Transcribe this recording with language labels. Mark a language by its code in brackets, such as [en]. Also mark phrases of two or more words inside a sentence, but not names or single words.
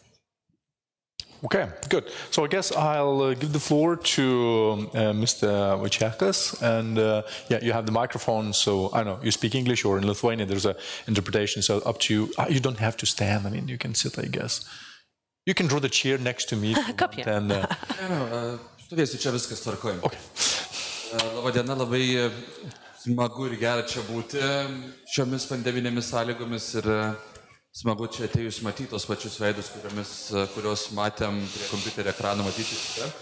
[en] Okay, good. So I guess I'll give the floor to Mr. Vachekas, and yeah, you have the microphone, so I know you speak English or in Lithuanian there's an interpretation, so up to you. You don't have to stand, I mean, you can sit, I guess. You can draw the chair next to me. [lt] Stovėsiu čia, viskas tvarkoj. [en] Okay. [lt] Labadiena, labai smagu ir gera čia būti šiomis pandeminėmis sąlygomis ir smagu čia atėjus matyti tos pačius veidus, kurios matėm prie kompiuterio ekrano matyti čia.